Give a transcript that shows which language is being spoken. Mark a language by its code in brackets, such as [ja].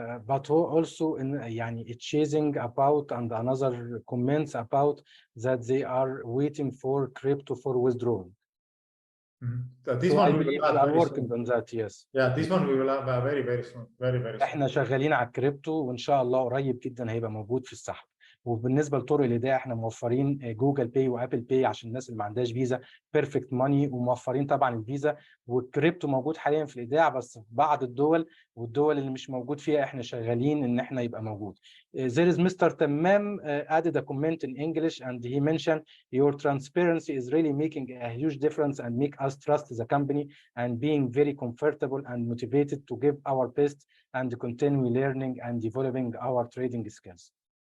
[en] But also it's chasing about, and another comments about that they are waiting for crypto for withdrawal. This one we are working on that. Yes. Yeah, this one we will have very soon. Very soon. [ar] احنا شغالين على الكريبتو، وان شاء الله قريب جدا هيبقى موجود في السحب. وبالنسبه لطرق الايداع احنا موفرين جوجل باي وابل باي عشان الناس اللي ما عندهاش فيزا، بيرفكت ماني، وموفرين طبعا الفيزا، والكريبتو موجود حاليا في الايداع بس في بعض الدول، والدول اللي مش موجود فيها احنا شغالين ان احنا يبقى موجود. [en] There is Mr. Tammam added a comment in English and he mentioned your transparency is really making a huge difference and make us trust the company and being very comfortable and motivated to give our best and continue learning and developing our trading skills.